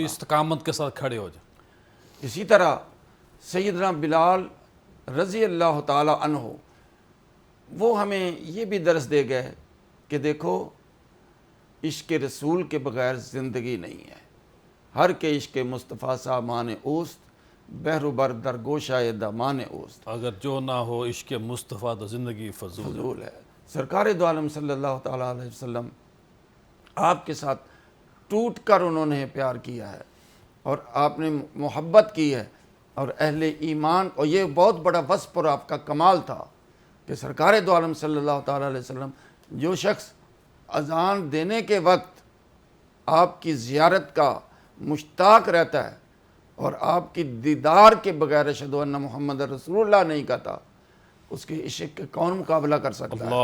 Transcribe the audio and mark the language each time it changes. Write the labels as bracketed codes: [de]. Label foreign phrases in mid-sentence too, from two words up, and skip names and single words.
[ur] پوری استقامت کے ساتھ کھڑے ہو جائے۔ اسی طرح سیدنا بلال [ar] رضی اللہ تعالی عنہ [ur] وہ ہمیں یہ بھی درس دے گئے کہ دیکھو عشق رسول کے بغیر زندگی نہیں ہے، [fa] ہر کے عشق مصطفیٰ سامان اوست، بحر و بر در گوشۂ دامان اوست، [ur] اگر جو نہ ہو عشق مصطفیٰ تو زندگی فضول۔ فضول ہے۔ سرکار دو عالم [ar] صلی اللہ تعالیٰ علیہ وسلم [ur] آپ کے ساتھ ٹوٹ کر انہوں نے پیار کیا ہے اور آپ نے محبت کی ہے، اور اہل ایمان، اور یہ بہت بڑا وصف اور آپ کا کمال تھا کہ سرکار دو عالم [ar] صلی اللہ تعالیٰ علیہ وسلم [ur] جو شخص اذان دینے کے وقت آپ کی زیارت کا مشتاق رہتا ہے اور آپ کی دیدار کے بغیر [ar] اشہد ان محمد رسول اللہ [ur] نہیں کہتا، اس کے عشق کے کون مقابلہ کر سکتا ہے؟